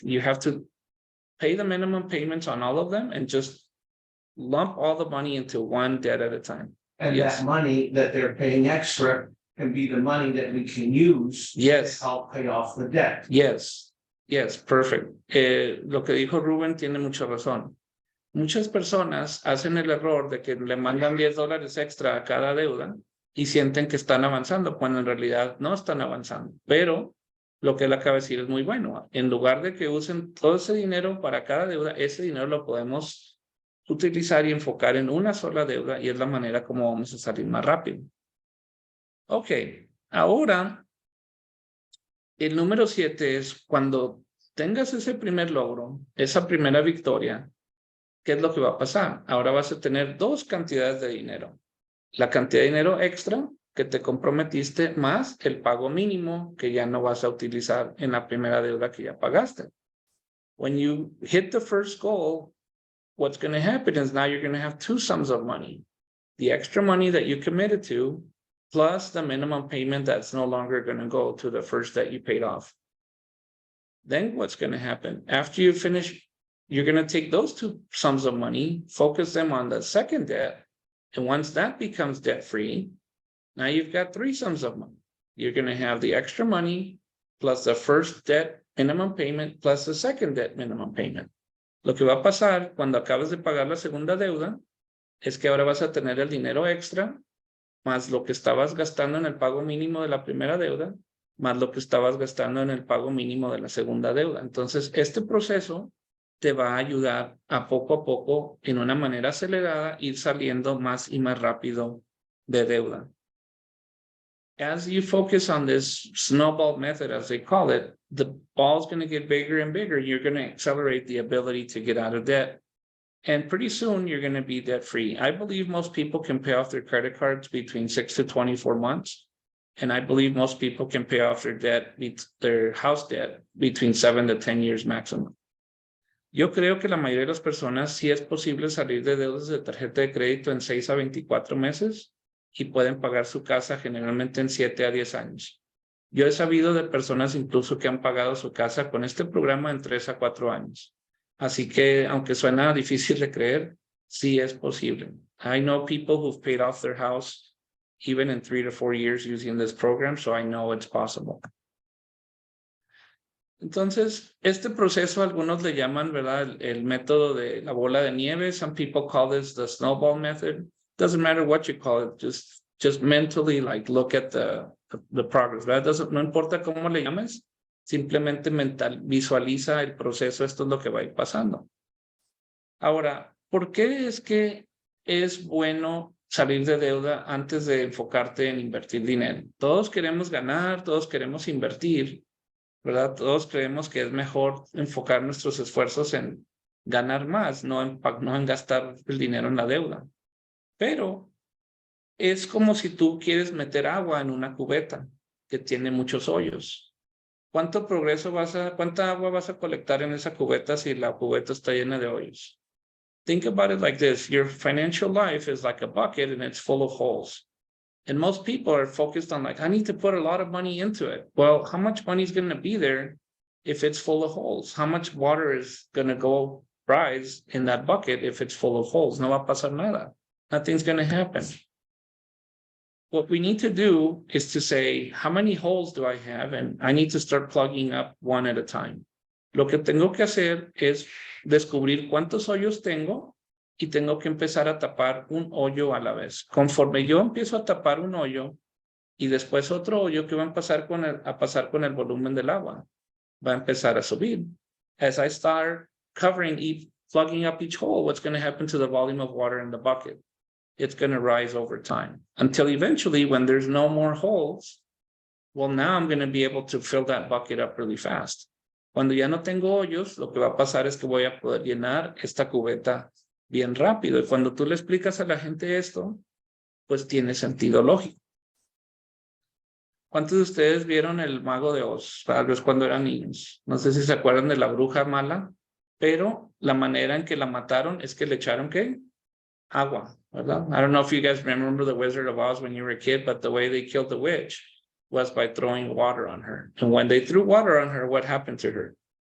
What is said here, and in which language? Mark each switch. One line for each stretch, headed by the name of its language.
English: You have to pay the minimum payments on all of them and just lump all the money into one debt at a time. And Yes. that money that they're paying extra can be the money that we can use. Yes. To help pay off the debt. Yes, yes, perfect.
Spanish: Lo que dijo Rubén tiene mucha razón. Muchas personas hacen el error de que le mandan $10 extra a cada deuda y sienten que están avanzando, cuando en realidad no están avanzando. Pero lo que él acaba de decir es muy bueno. En lugar de que usen todo ese dinero para cada deuda, ese dinero lo podemos utilizar y enfocar en una sola deuda, y es la manera como vamos a salir más rápido. Ok, ahora el número 7 es cuando tengas ese primer logro, esa primera victoria, ¿qué es lo que va a pasar? Ahora vas a tener dos cantidades de dinero. La cantidad de dinero extra que te comprometiste más el pago mínimo que ya no vas a utilizar en la primera deuda que ya pagaste.
English: When you hit the first goal, what's going to happen is now you're going to have two sums of money. The extra money that you committed to, plus the minimum payment that's no longer going to go to the first debt you paid off. Then what's going to happen? After you finish, you're going to take those two sums of money, focus them on the second debt. And once that becomes debt-free, now you've got three sums of money. You're going to have the extra money plus the first debt minimum payment plus the second debt minimum payment.
Spanish: Lo que va a pasar cuando acabes de pagar la segunda deuda es que ahora vas a tener el dinero extra más lo que estabas gastando en el pago mínimo de la primera deuda, más lo que estabas gastando en el pago mínimo de la segunda deuda. Entonces, este proceso te va a ayudar a poco, en una manera acelerada, ir saliendo más y más rápido de deuda.
English: As you focus on this snowball method, as they call it, the ball's going to get bigger and bigger. You're going to accelerate the ability to get out of debt. And pretty soon you're going to be debt free. I believe most people can pay off their credit cards between 6 to 24 months. And I believe most people can pay off their debt, their house debt, between 7 to 10 years maximum.
Spanish: Yo creo que la mayoría de las personas sí es posible salir de deudas de tarjeta de crédito en 6 a 24 meses y pueden pagar su casa generalmente en 7 a 10 años. Yo he sabido de personas incluso que han pagado su casa con este programa en 3 a 4 años. Así que, aunque suena difícil de creer, sí es posible.
English: I know people who've paid off their house even in 3 to 4 years using this program, so I know it's possible.
Spanish: Entonces, este proceso algunos le llaman, ¿verdad? El método de la bola de nieve.
English: Some people call this the snowball method. Doesn't matter what you call it, just mentally like look at the progress,
Spanish: ¿verdad? No importa cómo le llames, simplemente visualiza el proceso, esto es lo que va a ir pasando. Ahora, ¿por qué es que es bueno salir de deuda antes de enfocarte en invertir dinero? Todos queremos ganar, todos queremos invertir, ¿verdad? Todos creemos que es mejor enfocar nuestros esfuerzos en ganar más, no en gastar el dinero en la deuda. Pero es como si tú quieres meter agua en una cubeta que tiene muchos hoyos. ¿Cuánta agua vas a colectar en esa cubeta si la cubeta está llena de hoyos?
English: Think about it like this. Your financial life is like a bucket and it's full of holes. And most people are focused on like, I need to put a lot of money into it. Well, how much money is going to be there if it's full of holes? How much water is going to go rise in that bucket if it's full of holes?
Spanish: No va a pasar nada.
English: Nothing's going to happen. What we need to do is to say, how many holes do I have? And I need to start plugging up one at a time.
Spanish: Lo que tengo que hacer es descubrir cuántos hoyos tengo y tengo que empezar a tapar un hoyo a la vez. Conforme yo empiezo a tapar un hoyo y después otro hoyo, ¿qué va a pasar con el volumen del agua? Va a empezar a subir.
English: As I start plugging up each hole, what's going to happen to the volume of water in the bucket? It's going to rise over time until eventually when there's no more holes, well, now I'm going to be able to fill that bucket up really fast.
Spanish: Cuando ya no tengo hoyos, lo que va a pasar es que voy a poder llenar esta cubeta bien rápido. Y cuando tú le explicas a la gente esto, pues tiene sentido lógico. ¿Cuántos de ustedes vieron El Mago de Oz? Tal vez cuando eran niños. No sé si se acuerdan de la bruja mala, pero la manera en que la mataron es que le echaron, ¿qué? Agua, ¿verdad?
English: I don't know if you guys remember The Wizard of Oz when you were a kid, but the way they killed the witch was by throwing water on her. And when they threw water on her, what happened to her?